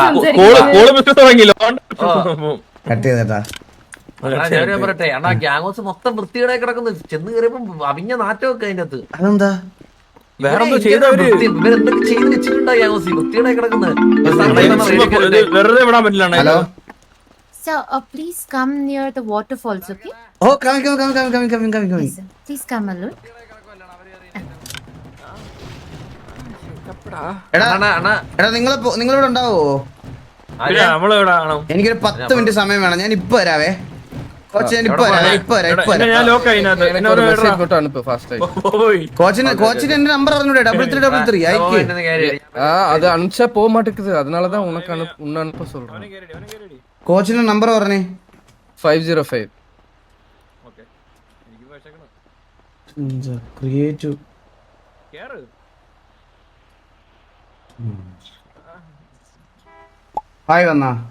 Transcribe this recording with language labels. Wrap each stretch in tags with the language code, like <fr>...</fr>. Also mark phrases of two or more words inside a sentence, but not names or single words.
<ml>പറയട്ടെ അണ്ണാ</ml> <en>gang house</en> <ml>മൊത്തം വൃത്തികേടായി കിടക്കുന്നു. ചെന്ന് കയറിയപ്പോ അവിഞ്ഞ നാറ്റമൊക്കെ അതിന്റെ അകത്ത്. അതെന്താ വേറെന്തോ ഇവരെന്തൊക്കെ ചെയ്ത് വെച്ചിട്ടുണ്ടോ</ml> <en>gang house</en> <ml>വൃത്തികേടായി കിടക്കുന്നത്? ഹലോ</ml> <en>Sir, please come near the waterfalls, okay? Oh, coming. Yes, sir. Please come alone.</en> <ml>എടാ നിങ്ങളിവിടെ ഉണ്ടാവോ? എനിക്കൊരു 10 മിനിറ്റ് സമയം വേണം. ഞാൻ ഇപ്പൊ വരാവേ. കോച്ചിന് എന്റെ നമ്പർ അറിഞ്ഞൂടെ? 3333 അയക്ക്.</ml> <ta>அது அனுப்பிச்சா போக மாட்டேங்குது, அதனாலதான் உனக்கு அனுப்ப சொல்றேன்.</ta> <ml>കോച്ചിന്റെ നമ്പർ പറഞ്ഞേ. 505.</ml> <en>creative hi</en> <ml>വന്നാ</ml>